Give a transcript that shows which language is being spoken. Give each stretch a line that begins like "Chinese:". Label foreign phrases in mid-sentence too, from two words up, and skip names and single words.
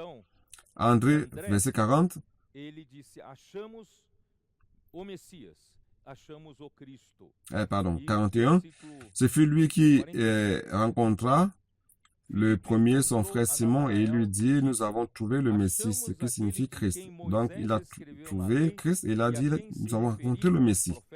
French: André, verset 40.
Portuguese: Ele disse: achamos o Messias,
French: Pardon, 41. Ce fut lui qui rencontra le premier, son frère Simon, et il lui dit, nous avons trouvé le Messie, ce qui signifie Christ. Donc, il a trouvé Christ et il a dit, nous avons rencontré le Messie.